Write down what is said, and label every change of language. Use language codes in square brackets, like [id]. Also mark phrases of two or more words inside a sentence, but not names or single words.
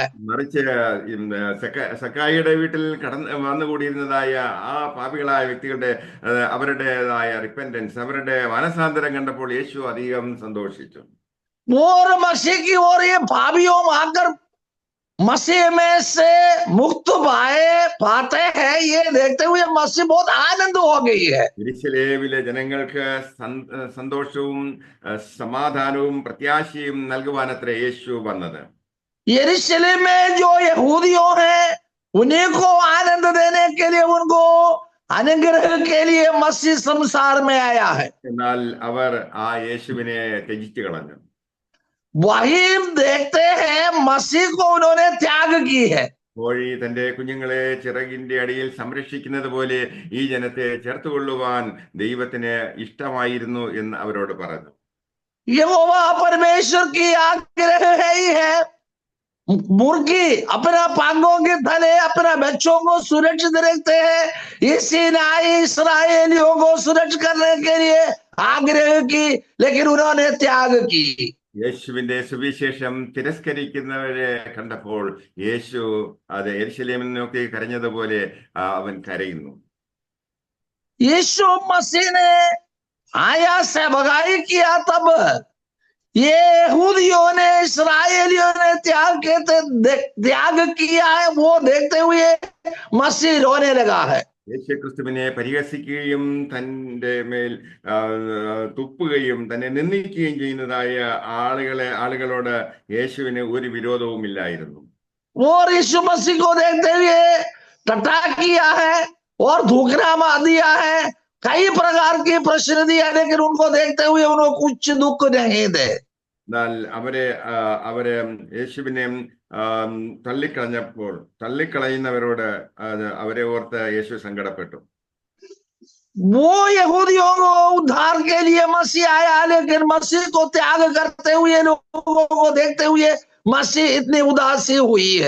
[ml] മറിച്ച് സക്കായിയുടെ വീട്ടിൽ വന്നുകൂടിയിരുന്നതായ ആ പാപികളായ വ്യക്തികളുടെ അവരുടേതായ റിപ്പന്റൻസ്, അവരുടെ മനസാന്തരം കണ്ടപ്പോൾ യേശു അധികം സന്തോഷിച്ചു. [hi] और मसीह की ओर ये पापियों आकर मसीह में से मुक्त पाते हैं, ये देखते हुए मसीह बहुत आनंद हो गई है। [ml] യെരൂശലേമിലെ ജനങ്ങൾക്ക് സന്തോഷവും സമാധാനവും പ്രത്യാശയും നൽകുവാനത്രേ യേശു വന്നത്. [hi] यरूशलेम में जो यहूदियों हैं उन्हीं को आनंद देने के लिए, उनको अनुग्रह के लिए मसीह संसार में आया है। [ml] എന്നാൽ അവർ ആ യേശുവിനെ ത്യജിച്ചു കളഞ്ഞു. [hi] वही देखते हैं मसीह को उन्होंने त्याग की है। [ml] കോഴി തന്റെ കുഞ്ഞുങ്ങളെ ചിറകിന്റെ അടിയിൽ സംരക്ഷിക്കുന്നത് പോലെ ഈ ജനത്തെ ചേർത്തുകൊള്ളുവാൻ ദൈവത്തിന് ഇഷ്ടമായിരുന്നു എന്ന് അവരോട് പറഞ്ഞു. [hi] यहोवा परमेश्वर की आग्रह है ही है। मुर्गी अपना पांगों के तले अपना बच्चों को सुरक्षित रखते हैं, इसी नाई इस्राएलियों को सुरक्षित करने के लिए आग्रह की, लेकिन उन्होंने त्याग की। [ml] യേശുവിന്റെ സുവിശേഷം തിരസ്കരിക്കുന്നവരെ കണ്ടപ്പോൾ യേശു അത് യെരൂശലേമിനെ നോക്കി കരഞ്ഞതുപോലെ അവൻ കരയുന്നു. [hi] यीशु मसीह ने आया से भगाई किया, तब ये यहूदियों ने इस्राएलियों ने त्याग किया है, वो देखते हुए मसीह रोने लगा है। [ml] യേശു ക്രിസ്തുവിനെ പരിഹസിക്കുകയും തന്റെ മേൽ തുപ്പുകയും തന്നെ നിന്ദിക്കുകയും ചെയ്യുന്നതായ ആളുകളോട് യേശുവിന് ഒരു വിരോധവും ഇല്ലായിരുന്നു. [hi] और यीशु मसीह को देखते हुए टटा किया है और धूकना मार दिया है, कई प्रकार की प्रश्न दिया, लेकिन उनको देखते हुए उनको कुछ दुख नहीं दे। [ml] എന്നാൽ അവരെ യേശുവിനെ തള്ളിക്കളയുന്നവരോട് അവരെ ഓർത്ത് യേശു സങ്കടപ്പെട്ടു. [hi] वो यहूदियों को उद्धार के लिए मसीह आया, लेकिन मसीह को त्याग करते हुए लोगों को देखते हुए मसीह इतनी उदासी हुई है।